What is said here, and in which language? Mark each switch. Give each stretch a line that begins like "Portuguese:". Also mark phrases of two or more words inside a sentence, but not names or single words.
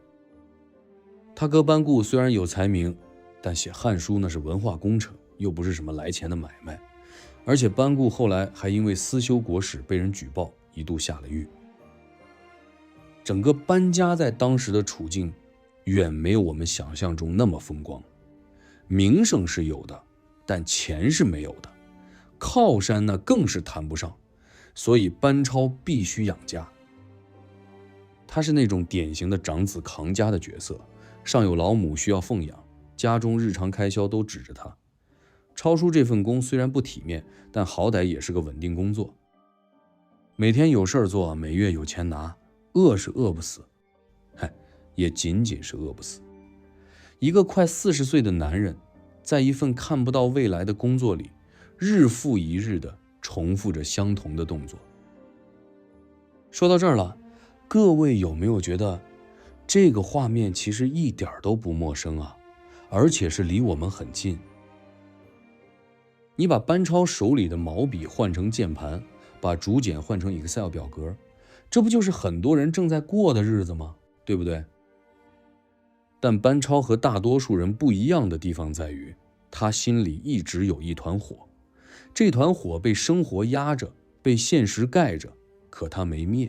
Chinese: 他哥班固雖然有才名，但寫漢書那是文化工程，又不是什麼來錢的買賣。而且班固後來還因為私修國史被人舉報，一度下了獄。整個班家在當時的處境遠沒有我們想象中那麼風光，名聲是有的，但錢是沒有的，靠山呢更是談不上，所以班超必須養家。他是那種典型的长子扛家的角色，上有老母需要奉養，家中日常開銷都指着他。抄書這份工雖然不體面，但好歹也是個穩定工作，每天有事兒做，每月有錢拿，餓是餓不死，也僅僅是餓不死。一個快40歲的男人，在一份看不到未来的工作裡，日復一日地重複着相同的動作。說到這兒了，各位有沒有覺得這個畫面其實一點都不陌生啊？而且是離我們很近。你把班超手裡的毛筆換成鍵盤，把竹简換成 Excel 表格，這不就是很多人正在過的日子嗎？对不对？但班超和大多数人不一樣的地方在於，他心裡一直有一團火，這團火被生活壓着，被現實蓋着，可他沒滅。